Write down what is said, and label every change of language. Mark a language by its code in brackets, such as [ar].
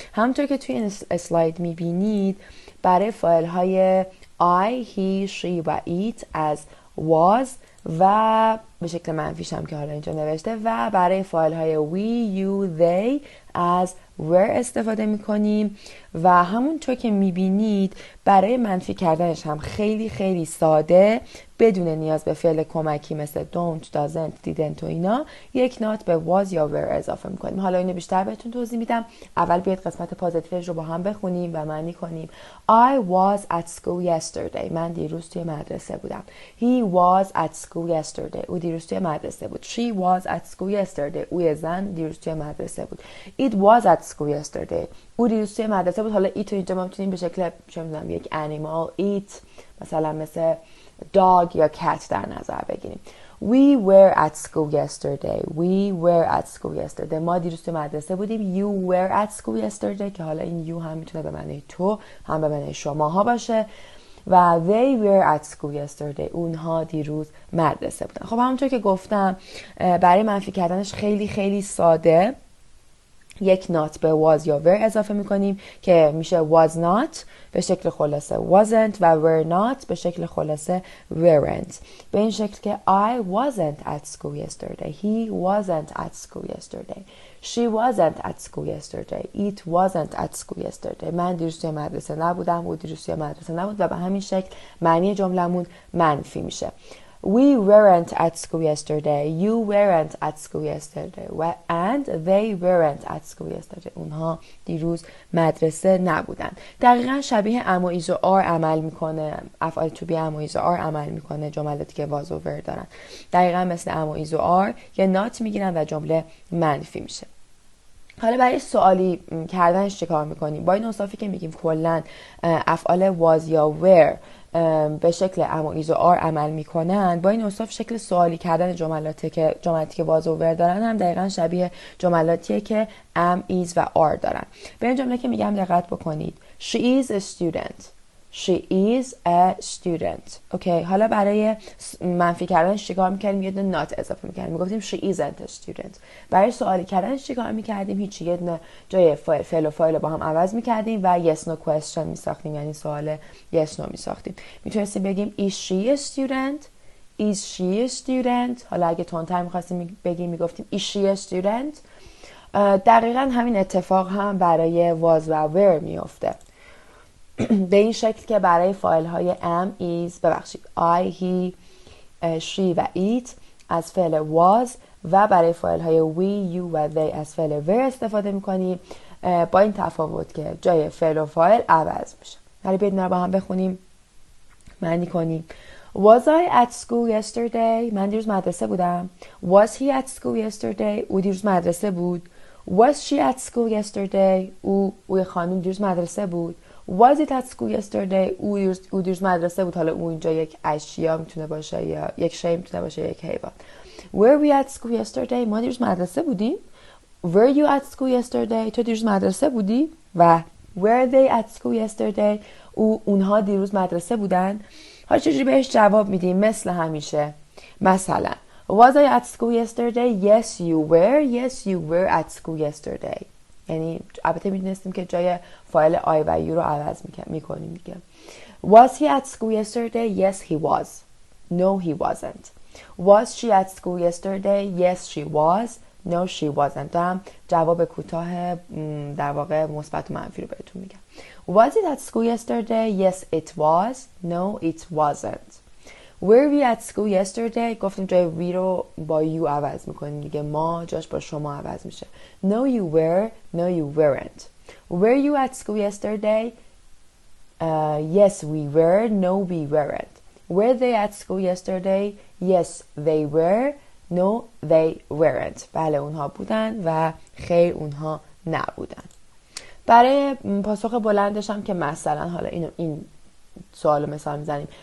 [fa] همونطور که توی این اسلاید میبینید برای فاعل های I, he, she و it از was و به شکل منفیش هم که حالا اینجا نوشته و برای فاعل های we, you, they از were استفاده میکنیم و همونطور که میبینید برای منفی کردنش هم خیلی خیلی ساده بدون نیاز به فعل کمکی مثل don't, doesn't, didn't و اینا یک نات به was یا were اضافه میکنیم. حالا اینو بیشتر بهتون توضیح میدم. اول بیاید قسمت پازیتیوش رو با هم بخونیم و معنی کنیم. [en] I was at school yesterday. [fa] من دیروز توی مدرسه بودم. [en] He was at school yesterday. [fa] او دیروز توی مدرسه بود. [en] She was at school yesterday. [fa] او زن دیروز توی مدرسه بود. [en] It was at school yesterday. [fa] او دیروز توی مدرسه بود. حالا ایت رو اینجا ما میتونیم به شکل چه میدونم یک animal eat مثلا مثل dog یا cat در نظر بگیریم. [en] We were at school yesterday. We were at school yesterday. [fa] ما دیروز توی مدرسه بودیم. [en] You were at school yesterday [fa] که حالا این you هم میتونه به معنی تو هم به معنی شماها باشه و [en] they were at school yesterday. [fa] اونها دیروز مدرسه بودن. خب همونطور که گفتم برای منفی کردنش خیلی خیلی ساده یک نات به was یا were اضافه میکنیم که میشه was not به شکل خلاصه wasn't و were not به شکل خلاصه weren't. به این شکل که [en] I wasn't at school yesterday. He wasn't at school yesterday. She wasn't at school yesterday. It wasn't at school yesterday. [fa] من دیروز توی مدرسه نبودم. او دیروز توی مدرسه نبود و به همین شکل معنی جملمون منفی میشه. [en] We weren't at school yesterday. You weren't at school yesterday. And they weren't at school yesterday. [fa] اونها دیروز مدرسه نبودن. دقیقا شبیه am و is و are عمل میکنه. افعال to be am و is و are عمل میکنه. جملاتی که was و were دارن. دقیقا مثل am و is و are یه نات میگیرن و جمله منفی میشه. حالا برای سوالی کردنش چه کار میکنیم؟ با این اوصافی که میگیم کلن افعال was یا were به شکل am و is و are عمل میکنن، با این اوصاف شکل سوالی کردن جملاتی که was و were دارن هم دقیقا شبیه جملاتیه که am, is و are دارن. به این جمله که میگم دقت بکنید. [en] She is a student. She is a student. [fa] اوکی، حالا برای منفی کردنش چیکار میکردیم؟ یه دونه not اضافه میکردیم، میگفتیم [en] she isn't a student. [fa] برای سوالی کردنش چیکار میکردیم؟ هیچی، یه دونه جای فعل و فاعل با هم عوض میکردیم و yes no question میساختیم، یعنی سوال yes no میساختیم. میتونستیم بگیم [en] is she a student? Is she a student؟ [fa] حالا اگه تندتر میخواستیم بگیم میگفتیم [en] is she a student؟ [fa] دقیقا همین اتفاق هم برای was و were میفته، به این شکل که برای فایل های am, is، ببخشید I, he, she و it از فعل was و برای فایل های we, you و they از فعل were استفاده میکنیم، با این تفاوت که جای فعل و فایل عوض میشه. حالا بیایید اینا رو با هم بخونیم، معنی کنیم. [en] Was I at school yesterday؟ [fa] من دیروز مدرسه بودم. [en] Was he at school yesterday؟ [fa] او دیروز مدرسه بود. [en] Was she at school yesterday؟ [fa] او خانم دیروز مدرسه بود. [en] Was it at school yesterday؟ [fa] او دیروز مدرسه بود. حالا او اینجا یک اشیا میتونه باشه یا یک شی میتونه باشه، یک حیوان. [en] Were we at school yesterday؟ [fa] ما دیروز مدرسه بودیم. [en] Were you at school yesterday؟ [fa] تو دیروز مدرسه بودی. [en] و Were they at school yesterday؟ [fa] اونها دیروز مدرسه بودن. حالا چجوری بهش جواب میدیم؟ مثل همیشه، مثلا [en] Was I at school yesterday؟ Yes you were. Yes you were at school yesterday. [fa] یعنی البته میدونستیم که جای فایل I و you رو عوض میکنیم دیگه. [en] Was he at school yesterday؟ Yes he was. No he wasn't. Was she at school yesterday؟ Yes she was. No she wasn't. [fa] هم جواب کوتاه در واقع مثبت و منفی رو بهتون میگم. [en] Was it at school yesterday؟ Yes it was. No it wasn't. [fa] Were we at school yesterday؟ گفتیم جای we رو با you عوض میکنیم دیگه، ما جاش با شما عوض میشه. [en] No you were. No you weren't. Were you at school yesterday؟ Yes we were. No we weren't. Were they at school yesterday؟ Yes they were. No they weren't. [fa] بله اونها بودن و خیر اونها نبودن. برای پاسخ بلندش هم که مثلا حالا این سوال مثال میزنیم.